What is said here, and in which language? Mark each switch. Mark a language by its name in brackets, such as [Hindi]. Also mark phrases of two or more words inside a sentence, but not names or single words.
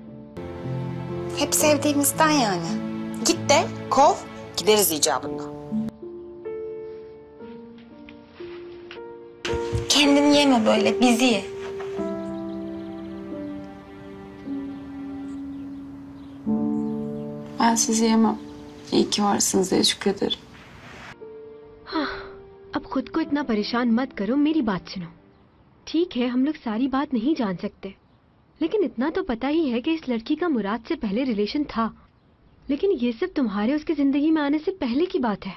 [Turkish] Hep sevdiğimizden yani. Git de kov, gideriz icabında. Kendini yeme böyle, bizi ye. Ben sizi yemem. İyi ki varsınız diye şükrederim. [Hindi] हाँ, अब खुद को इतना परेशान मत करो, मेरी बात सुनो। ठीक है, हम लोग सारी बात नहीं जान सकते, लेकिन इतना तो पता ही है कि इस लड़की का मुराद से पहले रिलेशन था। लेकिन ये सब तुम्हारे उसकी जिंदगी में आने से पहले की बात है।